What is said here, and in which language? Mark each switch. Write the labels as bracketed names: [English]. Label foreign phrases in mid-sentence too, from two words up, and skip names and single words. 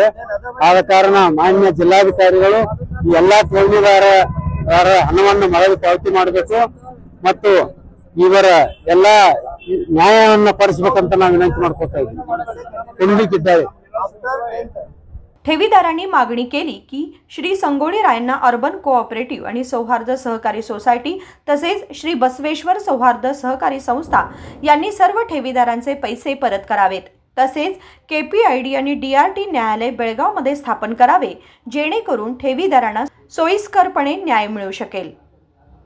[Kannada] ಆದ ಕಾರಣ ಮಾನ್ಯ ಜಿಲ್ಲಾಧಿಕಾರಿಗಳು ಈ ಎಲ್ಲಾ ಠೇವಣಿದಾರರ ಹಣವನ್ನು ಮರಳಿ ಪಾವತಿ ಮಾಡಬೇಕು ಮತ್ತು ಇವರ ಎಲ್ಲಾ ನ್ಯಾಯವನ್ನು ಪಡಿಸಬೇಕಂತ ನಾವು ವಿನಂತಿ ಮಾಡ್ಕೊತಾ ಇದ್ದೀವಿ। [Marathi] ठेवीदारांनी मागणी केली की श्री संगोळी रायण्णा अर्बन कोऑपरेटिव्ह आणि सौहार्द सहकारी सोसायटी तसेच श्री बसवेश्वर सौहार्द सहकारी संस्था यांनी सर्व ठेवीदारांचे पैसे परत करावेत। तसेच केपीआयडी आणि DRT न्यायालय बेळगाव मध्ये स्थापन करावे जेणेकरून ठेवीदारांना सोयीस्करपणे न्याय मिळू शकेल।